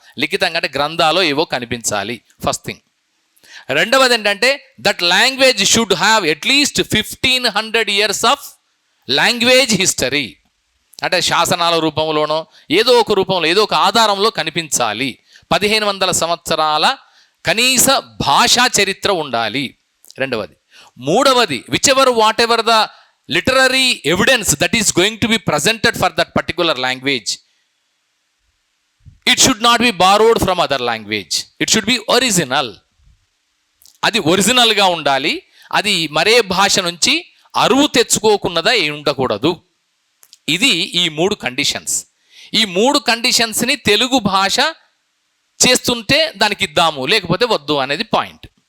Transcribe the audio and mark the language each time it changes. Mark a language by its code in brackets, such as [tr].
[te] లిఖితంగా అంటే గ్రంథాలు ఏవో కనిపించాలి, ఫస్ట్ థింగ్. రెండవది ఏంటంటే [en] That language should have at least 1500 years of language history. [te] అంటే శాసనాల రూపంలోనో ఏదో ఒక రూపంలో ఏదో ఒక ఆధారంలో కనిపించాలి. 1500 సంవత్సరాల కనీస భాషా చరిత్ర ఉండాలి రెండవది. [en] మూడవది whatever the literary evidence that is going to be presented for that particular language, it should not be borrowed from other language, it should be original. [te] అది ఒరిజినల్గా ఉండాలి, అది మరే భాష నుంచి అరువు తెచ్చుకోకున్నదా ఉండకూడదు. ఇది ఈ 3 కండిషన్స్. ఈ 3 కండిషన్స్ని తెలుగు భాష చేస్తుంటే దానికి ఇద్దాము, లేకపోతే వద్దు అనేది పాయింట్.